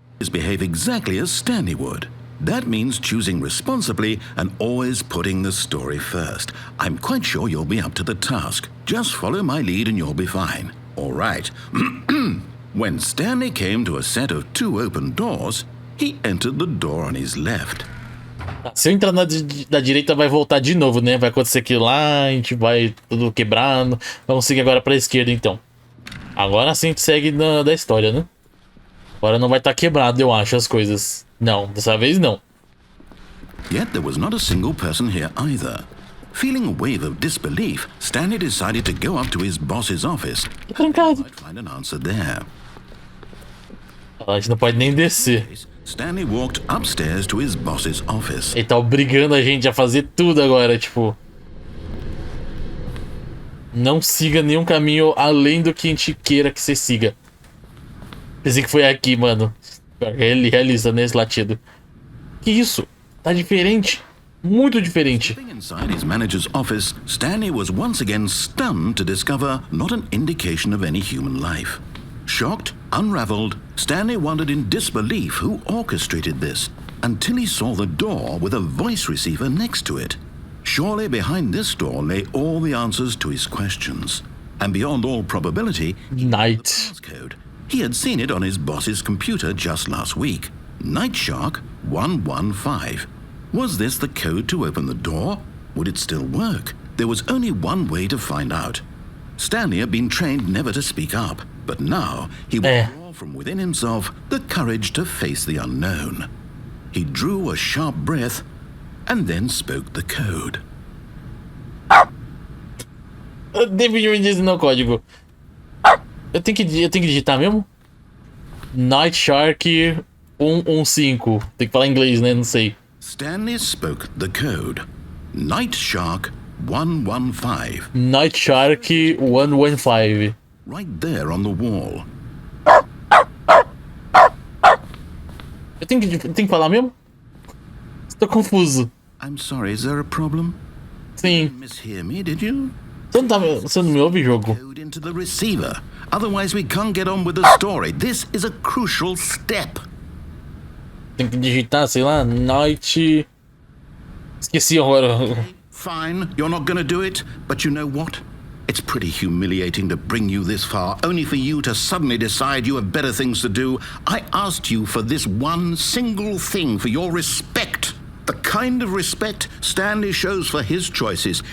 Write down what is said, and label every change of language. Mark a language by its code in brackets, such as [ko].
[en] Behave exactly as Stanley would. That means choosing responsibly and always putting the story first. I'm quite sure you'll be up to the task. Just follow my lead and you'll be fine. All right. When Stanley came to a set of 2 open doors, he entered the door on his left. [pt] Se eu entrar da direita vai voltar de novo, né? Vai acontecer aquilo lá, a gente vai tudo quebrando. Vamos seguir agora pra esquerda, então. Agora sim a gente segue da história, né? Agora não vai estar quebrado, eu acho, as coisas. Não, dessa vez não. [en] Yet there was not a single person here either. Feeling a wave of disbelief, Stanley decided to go up to his boss's office. [pt] Trancado. [en] Might find an answer there. [pt] A gente não pode nem descer. [en] Stanley walked upstairs to his boss's office. [pt] Ele tá obrigando a gente a fazer tudo agora, tipo. Não siga nenhum caminho além do que a gente queira que você siga. Pensei que foi aqui, mano. Ele realiza nesse latido. Que isso? Tá diferente. Muito diferente. [en] Stepping inside his manager's office, Stanley was once again stunned to discover not an indication of any human life. Shocked, unraveled, Stanley wondered in disbelief who orchestrated this, until he saw the door with a voice receiver next to it. Surely behind this door lay all the answers to his questions. And beyond all probability, Night. passcode. He had seen it on his boss's computer just last week. Night Shark 115. Was this the code to open the door? Would it still work? There was only one way to find out. Stanley had been trained never to speak up, but now he would draw from within himself the courage to face the unknown. He drew a sharp breath and then spoke the code. [pt] Definitivamente esse não é o código. Eu tenho que digitar mesmo? Night Shark 115. Tem que falar em inglês, né? Não sei. [en] Stanley spoke the code. Night Shark 115. Night Shark 115. Right there on the wall. [pt] Eu tenho que falar mesmo? Estou confuso. [en] I'm sorry, is there a problem? [pt] Sim. [en] Mishear me, did you? [pt] Você não me ouve, jogo? [en] Code into the receiver. Otherwise we can't get on with the story. This is a crucial step. [pt] Tem que digitar, sei lá, Night... Esqueci agora. [en] Fine, you're not gonna do it, but you know what? It's pretty humiliating to bring you this far, only for you to suddenly decide you have better things to do. I asked you for this one single thing, for your respect. The kind of respect Stanley shows for his choices.